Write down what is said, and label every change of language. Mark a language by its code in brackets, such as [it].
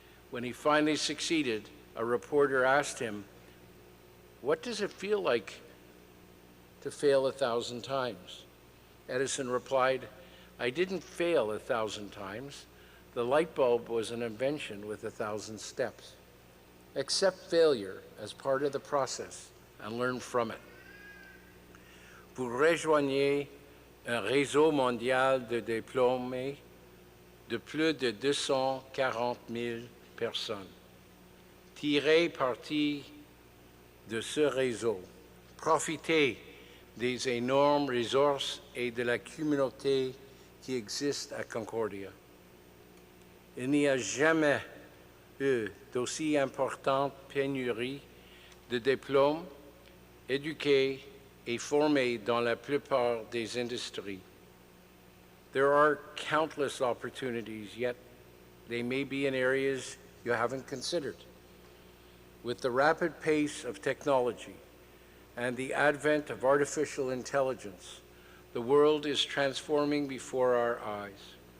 [en] When he finally succeeded, a reporter asked him, "What does it feel like to fail 1,000 times?" Edison replied, "I didn't fail 1,000 times. The light bulb was an invention with 1,000 steps. Accept failure as part of the process and learn from it." [fr] Vous rejoignez un réseau mondial de diplômés de plus de 240 000 personnes. Tirez parti de ce réseau. Profitez des énormes ressources et de la communauté qui existe à Concordia. Il n'y a jamais eu d'aussi importante pénurie de diplômes éduqués et formés dans la plupart des industries. [en] There are countless opportunities, yet they may be in areas you haven't considered. With the rapid pace of technology and the advent of artificial intelligence, the world is transforming before our eyes.